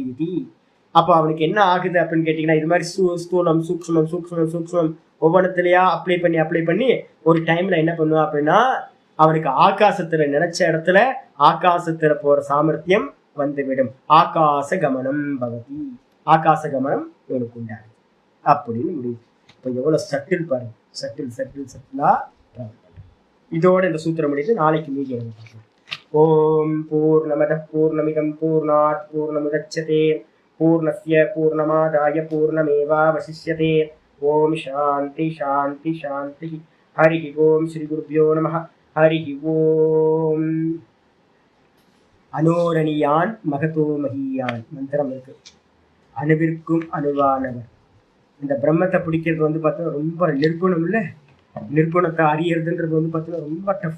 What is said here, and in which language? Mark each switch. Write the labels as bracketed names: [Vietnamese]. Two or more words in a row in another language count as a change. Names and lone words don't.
[Tamil] அப்போ அவனுக்கு என்ன ஆகுது அப்படின்னு கேட்டீங்கன்னா, இது மாதிரி ஸ்தூலம் சூக்ஷ்மம் சூக்ஷ்மம் சூக்ஷ்மம் ஒவ்வொன்றத்திலையா அப்ளை பண்ணி ஒரு டைம்ல என்ன பண்ணுவான் அப்படின்னா அவனுக்கு ஆகாசத்துல நினைச்ச இடத்துல ஆகாசத்துல போற சாமர்த்தியம் வந்துவிடும். [Sanskrit] आकाश गमनं भवति, [Tamil] ஆகாச கமனம் இவனுக்கு உண்டாது அப்படின்னு முடியும். இப்போ எவ்வளவு சட்டில் பாருங்க, சட்டிலா. இதோட இந்த சூத்திரம் முடியுது. நாளைக்கு மீதி பார்க்கலாம். [Sanskrit] ॐ पूर्णमदः पूर्णमिदं पूर्णात् पूर्णमुदच्यते पूर्णस्य पूर्णमादाय पूर्णमेवावशिष्यते. ॐ शान्तिः शान्तिः शान्तिः. हरि ॐ। श्री गुरुभ्यो नमः. हरि ॐ. अणोरणीयान् महतो महीयान् [Tamil] மந்திரம் இருக்கு. அணுவிற்கும் அணுவானவர். இந்த பிரம்மத்தை பிடிக்கிறது வந்து பார்த்தா ரொம்ப நிர்குணம் இல்லை, நிர்குணத்தை அறியறதுன்றது வந்து பார்த்தீங்கன்னா ரொம்ப டஃப்.